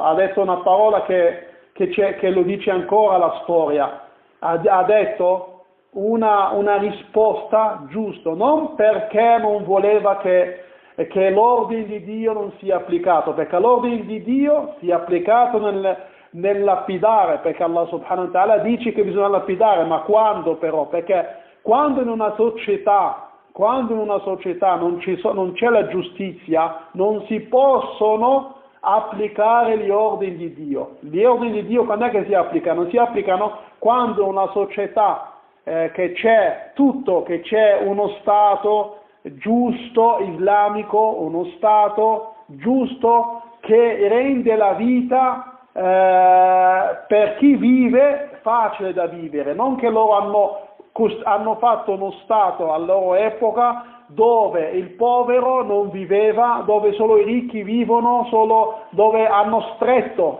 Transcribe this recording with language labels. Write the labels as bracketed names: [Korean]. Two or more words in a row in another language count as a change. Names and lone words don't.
[Italian] Ha detto una parola che lo dice ancora la storia. Ha detto una risposta giusta, non perché non voleva che l'ordine di Dio non sia applicato, perché l'ordine di Dio sia applicato nel lapidare, perché [Arabic] الله سبحانه وتعالى [Italian] dice che bisogna lapidare, ma quando però? Perché quando in una società non c'è la giustizia, non si possono applicare gli ordini di Dio. Gli ordini di Dio quando è che si applicano? Si applicano quando una società che c'è uno Stato giusto, islamico, uno Stato giusto che rende la vita per chi vive facile da vivere, non che loro hanno fatto uno Stato alla loro epoca dove il povero non viveva, dove solo i ricchi vivono, solo dove hanno stretto.